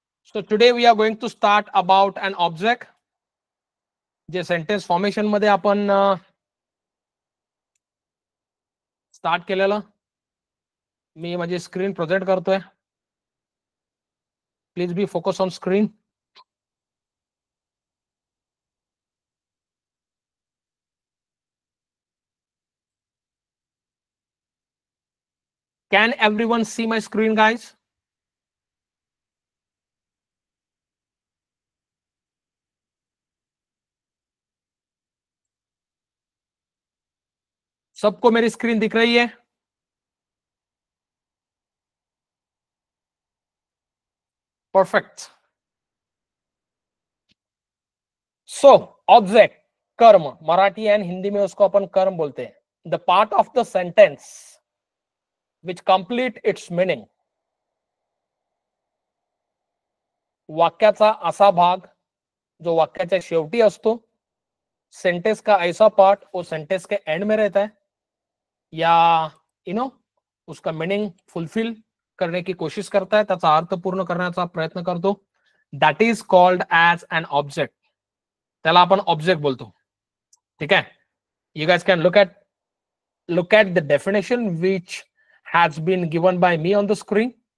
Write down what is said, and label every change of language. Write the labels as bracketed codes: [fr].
[en] So today we are going to start about an object. [mr] जे sentence formation मध्ये आपण start केलेलं. मी माझी स्क्रीन प्रोजेक्ट करतोय. [en] Please be focus on screen. Can everyone see my screen, guys? [hi] सबको मेरी screen दिख रही है? [en] Perfect. [hi] सो ऑब्जेक्ट, कर्म, मराठी एंड हिंदी में उसको अपन कर्म बोलते हैं. [en] The part of the sentence which complete its meaning. [mr] वाक्याचा असा भाग जो वाक्याच्या शेवटी असतो. [hi] सेंटेंस का ऐसा पार्ट वो सेंटेंस के एंड में रहता है, या उसका मीनिंग फुलफिल करने की कोशिश करता है, [mr] त्याचा अर्थ पूर्ण करण्याचा प्रयत्न करतो. [en] That is called as an object. [mr] त्याला आपण ऑब्जेक्ट बोलतो. ठीक आहे. [en] You guys can look at the definition which has been given by me on the screen.